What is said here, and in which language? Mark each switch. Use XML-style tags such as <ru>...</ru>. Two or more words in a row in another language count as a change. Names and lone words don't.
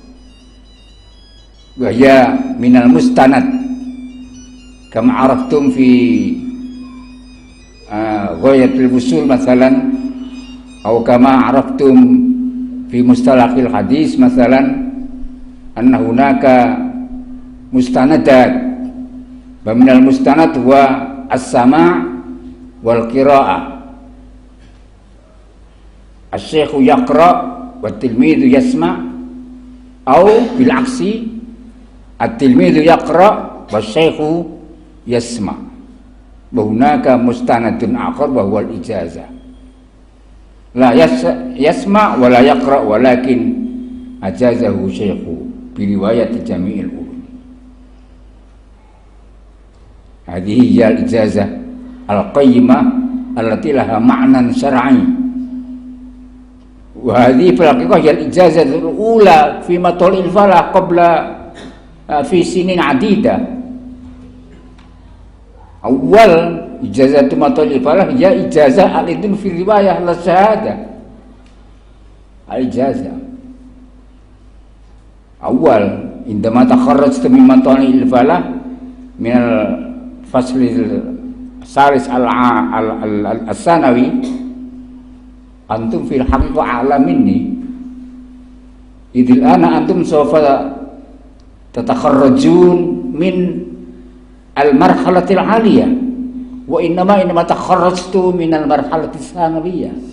<ar>وهي من المستند كما عرفتم في غاية الوصول مثلا، atau كما عرفتم في مصطلح الحديث مثلا أن هناك مستندات، ومن المستند هو السماع والقراءة. الشيخ يقرأ والتلميذ يسمع أو بالعكس التلميذ يقرأ والشيخ يسمع'. وهناك مستند آخر وهو الإجازة. لا يسمع ولا يقرأ ولكن أجازه الشيخ برواية جميع العلوم. هذه هي الإجازة القيمة التي لها معنى شرعي. وهذه في الحقيقة هي الإجازة الأولى في مطلع الفلاح قبل في سنين عديدة. أول إجازة مطلع الفلاح هي إجازة الإذن في رواية لا شهادة. الإجازة أول عندما تخرجت من مطلع الفلاح من الفصل الثالث الثانوي أنتم في الحقيقة أعلم مني إذ أنا أنتم سوف تتخرجون من المرحلة العالية وإنما تخرجت من المرحلة الثانوية.</ar>